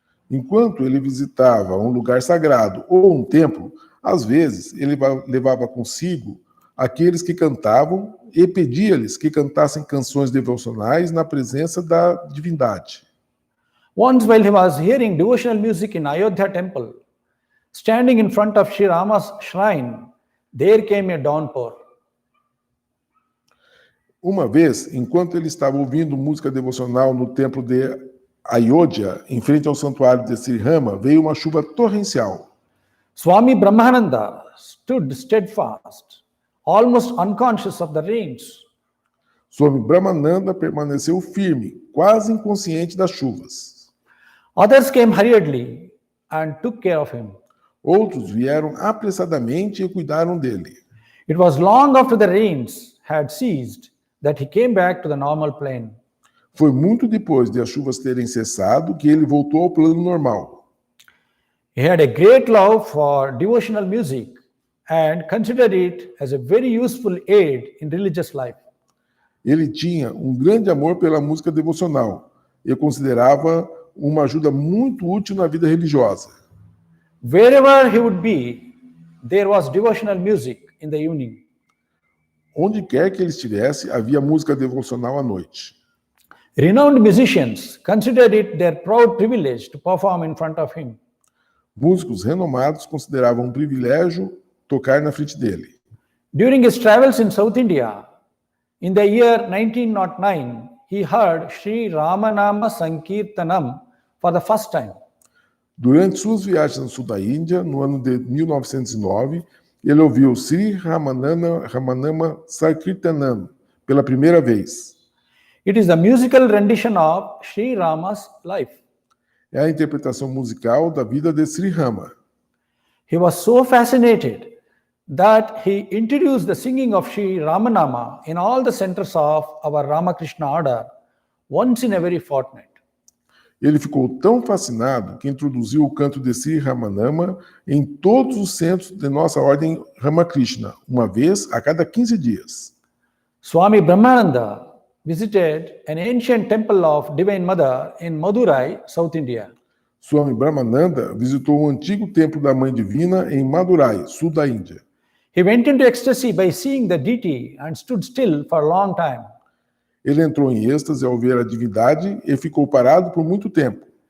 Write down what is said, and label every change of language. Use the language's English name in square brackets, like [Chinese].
[Portuguese] Enquanto ele visitava um lugar sagrado ou um templo, às vezes ele levava consigo aqueles que cantavam e pedia-lhes que cantassem canções devocionais na presença da divindade. [English] Once while he was hearing devotional music in Ayodhya temple, standing in front of Sri Rama's shrine, there came a downpour. [Portuguese] Uma vez, enquanto ele estava ouvindo música devocional no templo de Ayodhya, em frente ao santuário de Sri Rama, veio uma chuva torrencial. [English] Swami Brahmananda stood steadfast, almost unconscious of the rains. [Portuguese] Swami Brahmananda permaneceu firme, quase inconsciente das chuvas. [English] Others came hurriedly and took care of him. [Portuguese] Outros vieram apressadamente e cuidaram dele. [English] It was long after the rains had ceased that he came back to the normal plane. [Portuguese] Foi muito depois de as chuvas terem cessado que ele voltou ao plano normal. [English] He had a great love for devotional music and considered it as a very useful aid in religious life. [Portuguese] Ele tinha um grande amor pela música devocional e considerava uma ajuda muito útil na vida religiosa. [English] Wherever he would be, there was devotional music in the evening. [Portuguese] Onde quer que ele estivesse, havia música devocional à noite. [English] Renowned musicians considered it their proud privilege to perform in front of him. [Portuguese] Músicos renomados consideravam um privilégio tocar na frente dele. [English] During his travels in South India, in the year 1909, he heard Sri Ramanama Sankirtanam for the first time. [Portuguese] Durante suas viagens no sul da Índia, no ano de 1909, ele ouviu Sri Ramanama Sankirtanam pela primeira vez. [English] It is the musical rendition of Sri Rama's life. [Portuguese] É a interpretação musical da vida de Sri Rama. [English] He was so fascinated that he introduced the singing of Sri Ramanama in all the centers of our Ramakrishna Order once in every fortnight. [Portuguese] Ele ficou tão fascinado que introduziu o canto de Sri Ramanama em todos os centros de nossa ordem Ramakrishna, uma vez a cada 15 dias. [English] Swami Brahmananda visited an ancient temple of Divine Mother in Madurai, South India. [Portuguese] Swami Brahmananda visitou o antigo templo da Mãe Divina em Madurai, sul da Índia. [English] He went into ecstasy by seeing the deity and stood still for a long time. [Portuguese] Ele entrou em êxtase ao ver a divindade e ficou parado por muito tempo.